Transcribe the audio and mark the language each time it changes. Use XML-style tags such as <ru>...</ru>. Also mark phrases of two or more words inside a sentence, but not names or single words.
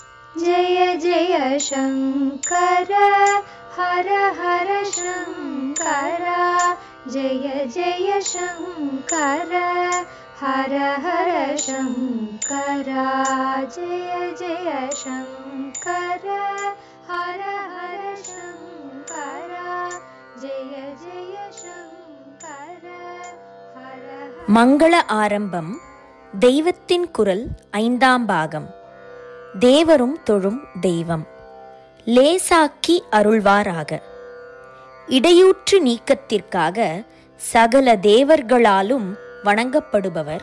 <sa>जय जय शङ्कर हर हर शङ्कर जय जय शङ्कर हर हर शङ्कर जय जय शङ्कर हर हर शङ्कर जय जय शङ्कर हर</sa> <ta>மங்கள ஆரம்பம் தெய்வத்தின் குரல் 5ஆம் பாகம். தேவரும் தொழும் தெய்வம் லேசாக்கி அருள்வாராக. இடையூற்று நீக்கத்திற்காக சகல தேவர்களாலும் வணங்கப்படுபவர்.</ta>